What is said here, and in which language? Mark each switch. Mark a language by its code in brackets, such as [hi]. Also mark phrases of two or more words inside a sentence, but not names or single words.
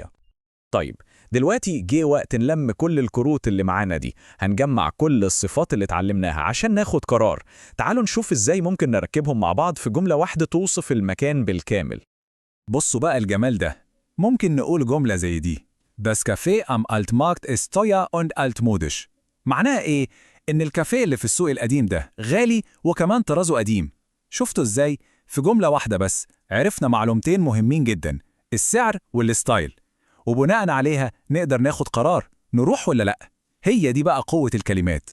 [ar] طيب دلوقتي جه وقت نلم كل الكروت اللي معانا دي، هنجمع كل الصفات اللي اتعلمناها عشان ناخد قرار. تعالوا نشوف ازاي ممكن نركبهم مع بعض في جملة واحدة توصف المكان بالكامل. بصوا بقى الجمال ده، ممكن نقول جملة زي دي: [de] Das Café am Altmarkt ist teuer und altmodisch. [ar] معناها ايه؟ ان الكافيه اللي في السوق القديم ده غالي وكمان طرازه قديم. شفتوا ازاي؟ في جملة واحدة بس عرفنا معلومتين مهمين جدا: السعر والستايل، وبناء عليها نقدر ناخد قرار نروح ولا لأ. هي دي بقى قوة الكلمات.